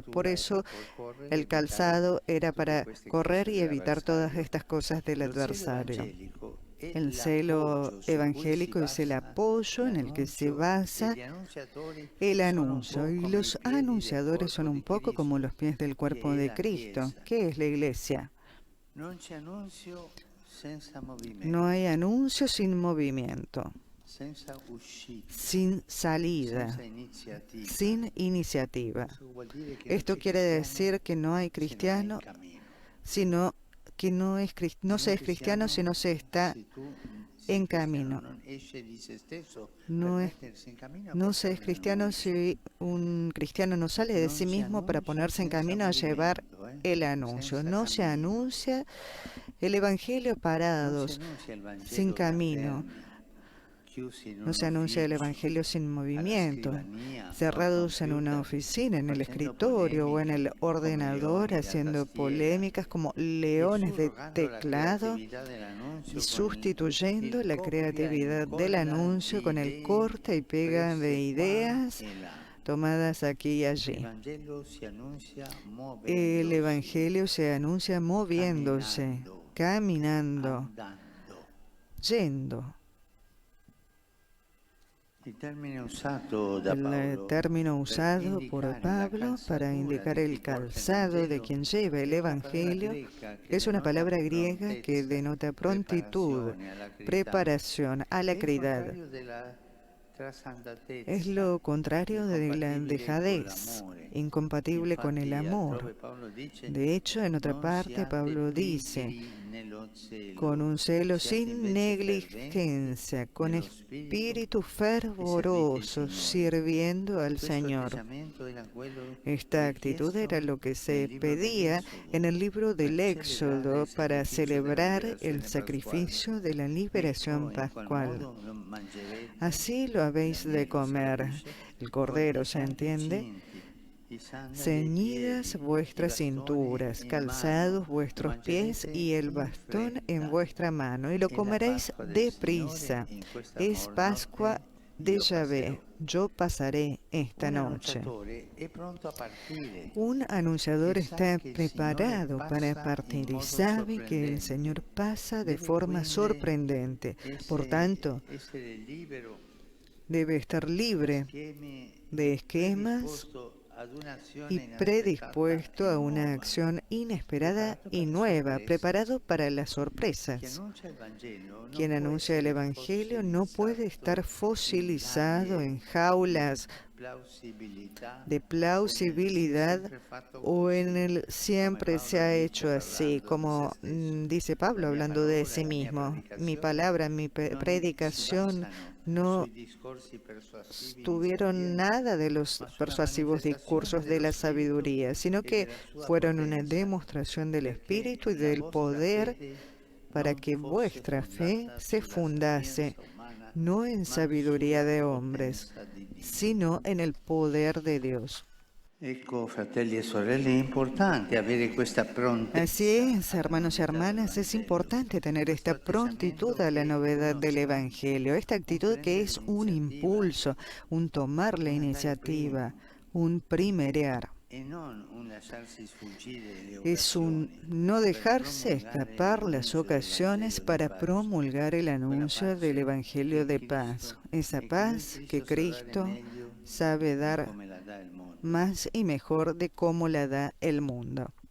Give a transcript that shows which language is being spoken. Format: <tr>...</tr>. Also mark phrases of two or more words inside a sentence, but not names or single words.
<es>Por eso el calzado era para correr y evitar todas estas cosas del adversario. El celo evangélico es el apoyo en el que se basa el anuncio, y los anunciadores son un poco como los pies del cuerpo de Cristo. ¿Qué es la iglesia?</es> <it>senza movimento,</it> <es>No hay anuncio sin movimiento,</es> <it>senza uscita,</it> <es>sin salida,</es> <it>senza iniziativa.</it> <es>sin iniciativa.</es> <it>Questo vuol dire che non</it> <es>Esto</es> <it>c'è</it> <es>quiere</es> <it>cristiano</it> <es>decir que no hay</es> <it>se non è in</it> <es>cristiano,</es> <it>cammino.</it> <es>sino que no</es> <it>Non</it> <es>se</es> <it>è</it> <es>es cristiano si no se está</es> <it>se tu</it> <es>en</es> <it>sei cristiano,</it> <es>camino.</es> <it>non esce di se stesso</it> <es>No</es> <it>per</it> <es>es,</es> <it>mettersi in cammino a</it> <es>no se es</es> <it>portare</it> <es>cristiano</es> <it>l'annuncio.</it> <es>si un cristiano no sale de</es> <it>Non</it> <es>sí</es> <it>si</it> <es>mismo para</es> <it>annuncia</it> <es>ponerse en</es> <it>senza</it> <es>camino a llevar</es> <it>movimento,</it> <es>el anuncio.</es> <it>senza</it> <es>No se</es> <it>cammino.</it> <es>anuncia el Evangelio</es> <it>Non si</it> <es>parados,</es> <it>annuncia il</it> <es>sin</es> <it>Vangelo da</it> <es>camino.</es> <it>fermi, chiusi in</it> <es>No</es> <it>un</it> <es>se anuncia el</es> <it>ufficio,</it> <es>Evangelio sin</es> <it>alla</it> <es>movimiento,</es> <it>scrivania o al</it> <es>cerrados en una</es> <it>computer,</it> <es>oficina, en el</es> <it>facendo</it> <es>escritorio o en el</es> <it>polemiche come</it> <es>ordenador,</es> <it>leoni da</it> <es>haciendo</es> <it>tastiera</it> <es>polémicas como</es> <it>e</it> <es>leones de</es> <it>surrogando la</it> <es>teclado</es> <it>creatività</it> <es>y</es> <it>dell'annuncio con</it> <es>sustituyendo</es> <it>il</it> <es>la</es> <it>copia e</it> <es>creatividad del</es> <it>incolla</it> <es>anuncio</es> <it>di</it> <es>con el corte y</es> <it>idee</it> <es>pega de</es> <it>prese qua</it> <es>ideas</es> <it>e là.</it> <es>tomadas aquí y</es> <it>Il</it> <es>allí.</es> <it>Vangelo si annuncia</it> <es>El</es> <it>muovendosi,</it> <es>Evangelio se anuncia moviéndose, caminando,</es> <it>andando.</it> <es>yendo.</es> <it>Il termine usato da</it> <es>El</es> <it>Paolo</it> <es>término</es> <it>per</it> <es>usado por</es> <it>indicare la</it> <es>Pablo para</es> <it>calzatura</it> <es>indicar</es> <it>di</it> <es>el</es> <it>chi porta il</it> <es>calzado de</es> <it>Vangelo</it> <es>quien lleva el</es> <it>è una parola</it> <es>Evangelio</es> <it>greca che</it> <es>es una</es> <it>denota</it> <es>palabra griega que</es> <it>prontezza,</it> <es>denota prontitud,</es> <it>preparazione, alacrità.</it> <es>preparación,</es> <it>È il</it> <es>alacridad.</es> <it>contrario della trasandatezza,</it> <es>Es lo contrario de la</es> <it>incompatibile con</it> <es>dejadez,</es> <it>l'amore.</it> <es>incompatible con el</es> <it>Infatti,</it> <es>amor.</es> <it>altrove Paolo dice:</it> <es>De hecho, en otra</es> <it>non</it> <es>parte,</es> <it>siate</it> <es>Pablo dice,</es> <it>pigri nello zelo,</it> <es>con un celo</es> <it>siate</it> <es>sin</es> <it>invece</it> <es>negligencia,</es> <it>ferventi</it> <es>con</es> <it>nello</it> <es>espíritu</es> <it>spirito</it> <es>fervoroso,</es> <it>e servite il Signore.</it> <es>sirviendo al</es> <it>Questo</it> <es>Señor.</es> <it>atteggiamento era quello</it> <es>Esta actitud</es> <it>richiesto</it> <es>era lo que</es> <it>nel</it> <es>se</es> <it>libro</it> <es>pedía</es> <it>dell'Esodo</it> <es>en el libro del</es> <it>per</it> <es>Éxodo para celebrar el sacrificio de la liberación</es> <it>Ecco, in qual</it> <es>pascual.</es> <it>modo lo mangerete</it> <es>Así lo habéis de</es> <it>l'agnello, si</it> <es>comer,</es> <it>capisce,</it> <es>el cordero,</es> <it>con i</it> <es>¿se</es> <it>piedi</it> <es>entiende?</es> <it>cinti, i sandali ai</it> <es>Ceñidas</es> <it>piedi,</it> <es>vuestras</es> <it>i bastoni</it> <es>cinturas,</es> <it>in</it> <es>calzados</es> <it>mano,</it> <es>vuestros pies</es> <it>mangerete</it> <es>y el</es> <it>in</it> <es>bastón en</es> <it>fretta.</it> <es>vuestra mano, y lo</es> <it>È la</it> <es>comeréis</es> <it>Pasqua del</it> <es>deprisa.</es> <it>Signore, in questa</it> <es>Es Pascua</es> <it>notte</it> <es>de</es> <it>io</it> <es>Yahvé.</es> <it>passerò.</it> <es>Yo pasaré esta</es> <it>Un</it> <es>noche.</es> <it>annunciatore è pronto a partire.</it> <es>Un anunciador</es> <it>E sa</it> <es>está</es> <it>che il</it> <es>preparado</es> <it>Signore</it> <es>para</es> <it>passa</it> <es>partir</es> <it>in</it> <es>y</es> <it>modo</it> <es>sabe que el</es> <it>sorprendente.</it> <es>Señor pasa de</es> <it>Deve</it> <es>forma</es> <it>quindi</it> <es>sorprendente. Por tanto,</es> <it>essere libero</it> <es>debe estar libre</es> <it>schemi,</it> <es>de esquemas</es> <it>predisposto ad un'azione</it> <es>y</es> <it>inaspettata</it> <es>predispuesto</es> <it>e</it> <es>a una</es> <it>nuova.</it> <es>acción inesperada</es> <it>Preparato</it> <es>y</es> <it>per</it> <es>nueva,</es> <it>sorprese.</it> <es>preparado para las</es> <it>Chi</it> <es>sorpresas.</es> <it>annuncia il Vangelo non</it> <es>Quien</es> <it>può</it> <es>anuncia el</es> <it>essere</it> <es>Evangelio no puede estar</es> <it>fossilizzato</it> <es>fosilizado</es> <it>in</it> <es>en jaulas</es> <it>plausibilità</it> <es>de plausibilidad o en el siempre se ha hecho así, como dice Pablo hablando de sí mismo. Mi palabra, mi predicación no tuvieron nada de los persuasivos discursos de la sabiduría, sino que fueron una demostración del Espíritu y del poder para que vuestra fe se fundase no en sabiduría de hombres, sino en el poder de Dios.</es> <it>Ecco, fratelli e sorelle, è importante avere questa prontezza.</it> <es>Así es, hermanos y hermanas, es importante tener esta prontitud a la novedad del Evangelio, esta actitud que es un impulso, un tomar la iniciativa, un primerear. Es un no dejarse escapar las ocasiones para promulgar el anuncio del Evangelio de paz, esa paz que Cristo sabe dar más y mejor de cómo la da el mundo.</es>